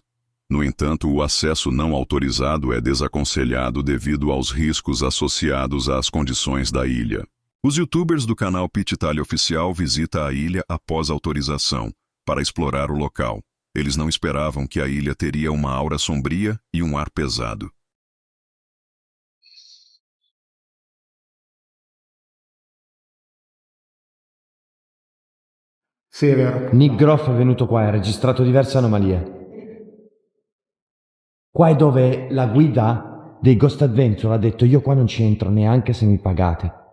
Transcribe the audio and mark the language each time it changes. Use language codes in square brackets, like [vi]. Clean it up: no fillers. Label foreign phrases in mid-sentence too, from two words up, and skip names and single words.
[pt] No entanto, o acesso não autorizado é desaconselhado devido aos riscos associados às condições da ilha. Os youtubers do canal Pit Itália Oficial visitam a ilha após autorização, para explorar o local. Eles não esperavam que a ilha teria uma aura sombria e um ar pesado. [it] Sì, è vero. Nick Groff è venuto qua e ha registrato diverse anomalie. Qua è dove la guida dei Ghost Adventure ha detto: io qua non ci entro neanche se mi pagate.